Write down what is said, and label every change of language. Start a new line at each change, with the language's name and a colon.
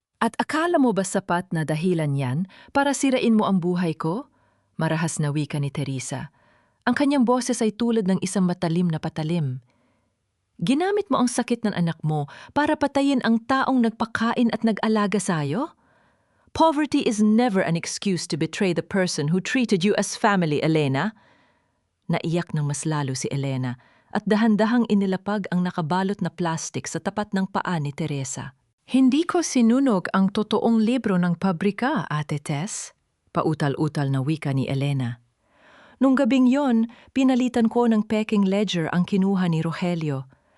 Filipino: At akala mo ba sapat na dahilan yan para sirain mo ang buhay ko? Marahas na wika ni Teresa. Ang kanyang boses ay tulad ng isang matalim na patalim. Ginamit mo ang sakit ng anak mo para patayin ang taong nagpakain at nag-alaga sa'yo?
English: Poverty is never an excuse to betray the person who treated you as family, Elena.
Filipino: Naiyak ng mas lalo si Elena at dahan-dahang inilapag ang nakabalot na plastik sa tapat ng paa ni Teresa. Hindi ko sinunog ang totoong libro ng pabrika, Ate Tess. Pautal-utal na wika ni Elena. Nung gabing yon, pinalitan ko ng peking ledger ang kinuha ni Rogelio.